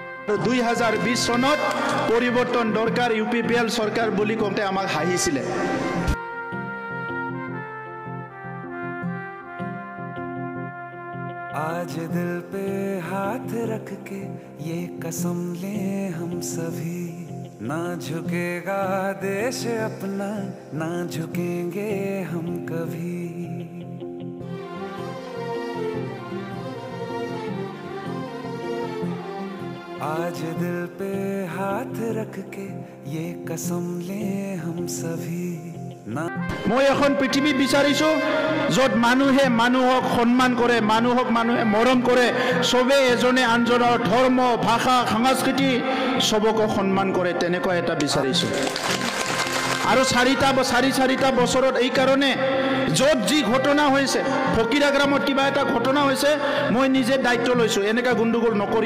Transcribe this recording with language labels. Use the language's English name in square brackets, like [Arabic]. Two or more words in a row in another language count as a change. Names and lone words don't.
[Assamese] 2020 চনত পৰিৱৰ্তন দৰকাৰ UPPL চৰকাৰ বুলি কওঁতে আমাক হাঁহিছিলে। [Hindi] आज दिल पे हाथ रख के ये कसम ले हम सभी, ना झुकेगा देश अपना, ना झुकेंगे हम कभी। आज दिल पे हाथ रख के ये कसम ले हम सभी, ना। [Assamese] মই এখন পৃথিৱী বিচাৰিছো য'ত মানুহে মানুহক সন্মান কৰে, মানুহক মানুহে মৰম কৰে, সবে এজনে আনজনৰ ধৰ্ম, ভাষা, সংস্কৃতি সবক সন্মান কৰে, তেনেকুৱা এটা বিচাৰিছো। আৰু চাৰিটা বছৰত এই কাৰণে য'ত যি ঘটনা হৈছে, ফকিৰা গ্ৰামত কিবা এটা ঘটনা হৈছে, মই নিজে দায়িত্ব লৈছো, এনেকা গণ্ডগোল নকৰিব।